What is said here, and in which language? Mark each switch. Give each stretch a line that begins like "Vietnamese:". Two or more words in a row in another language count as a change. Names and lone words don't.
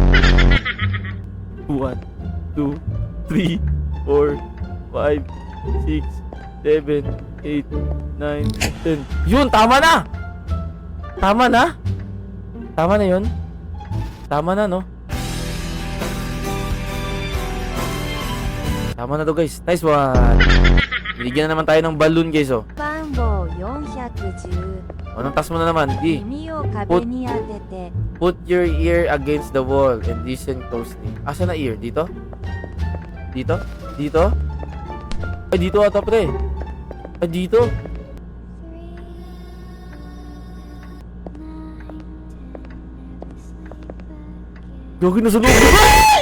Filipino: 1, 2, 3, 4, 5, 6, 7, 8, 9, 10. Yun, tama na! Tama na? Tama na yun? Tama na, no? Tama na to, guys.
English: Nice one.
Filipino: Binigyan na naman tayo ng balloon, guys, oh.
Japanese: 番号410
Filipino: Anong task mo na naman? Di.
Japanese: 耳を壁に当てて
English: Put your ear against the wall and listen closely.
Filipino: Asa na ear? Dito? Dito? Dito? Ay, dito ata, pre. Ay, dito. Gagi na sa loob. Ay!